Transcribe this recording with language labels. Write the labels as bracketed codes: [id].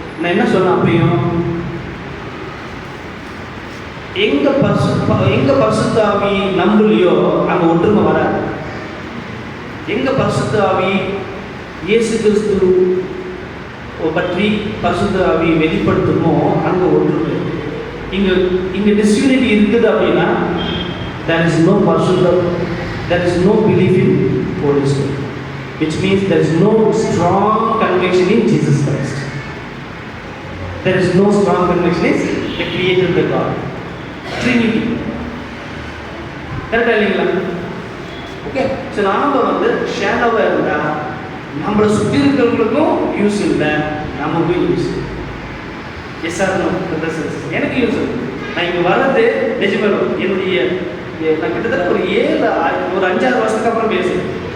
[ta] நான் என்ன சொன்னேன் அப்பயும், எங்க பரிசுத்த ஆவி நம்பலையோ அங்கே ஒற்றுமை வராது. எங்க பரிசுத்த ஆவி இயேசு கிறிஸ்து பற்றி பரிசுத்த ஆவி வெளிப்படுத்துமோ அங்கே ஒற்றுமை. இங்கே டிஸ்யூனிட்டி இருக்குது அப்படின்னா [en] there is no பரிசுத்த, there is no belief in Holy Spirit, which means there is no strong conviction in Jesus Christ. There is no strong conviction in the creator, the God, Trinity. [ta] கரெக்டாக இல்லைங்களா? Okay. So நாம் ஷேடோவாக இருந்தால் நம்மளை சுற்றி இருக்கிறவங்களுக்கும் use இல்லை, நமக்கும் use. [en] Yes or no? [ta] எனக்கு யூஸ். நான் இங்கே வர்றது நிஜமாக என்னுடைய நான் கிட்டத்தட்ட ஒரு 5-6 வருஷத்துக்கு அப்புறம் பேசுகிறேன்.